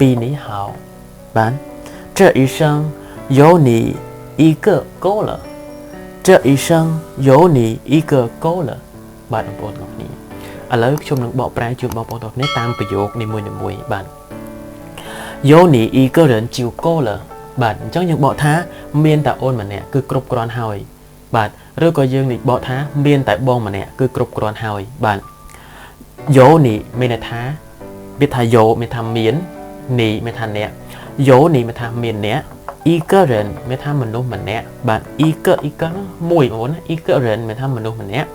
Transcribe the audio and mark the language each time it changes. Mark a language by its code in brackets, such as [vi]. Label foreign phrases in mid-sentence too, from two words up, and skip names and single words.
[zh] 你好បាទ这一生有你一个够了这一生有你一个够了បាទ [km] បងប្អូនទាំងគ្នាឥឡូវ ខ្ញុំនឹងបកប្រែជូនបងប្អូនទាំងគ្នាតាមប្រយោគនីមួយៗបាទ [zh] 有你一个人就够了 [km] បាទអញ្ចឹងយើងបកថាមានតែអូនម្នាក់គឺគ្រប់គ្រាន់ហើយបាទឬក៏យើងនិយាយបកថាមានតែបងម្នាក់គឺគ្រប់គ្រាន់ហើយបាទយោនេះមានន័យថាវាថាយោមានថាមាននេះមានថាអ្នកយោនេះមានថាមានអ្នកអ៊ីកឺរិនមានថាមនុស្សម្នាក់បាទអ៊ីកឺមួយបងប្អូនអ៊ីកឺរិនមានថាមនុស្សម្នាក់